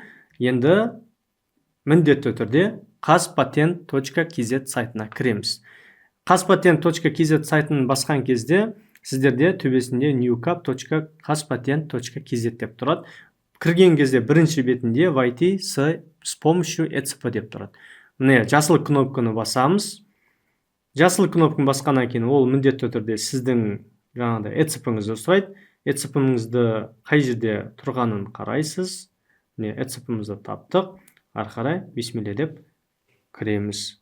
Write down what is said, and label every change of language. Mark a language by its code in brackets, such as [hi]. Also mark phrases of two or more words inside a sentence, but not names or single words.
[kk] Енді міндетті түрде kaspatent.kz сайтына кіреміз. kaspatent.kz сайтын басқан кезде сіздерде төбесінде newcap.kaspatent.kz деп тұрады. Кірген кезде бірінші бетінде [ru] войти с помощью ECP [kk] деп тұрады. Міне, жасыл кнопканы басамыз. Жасыл кнопканы басқаннан кейін ол міндетті түрде сіздің жаңағыдай ECP-іңізді сұрайды. ECP-іңізді қай жерде тұрғанын қарайсыз. Міне, ECP-імізді таптық. Ары қарай бисмилля деп кіреміз.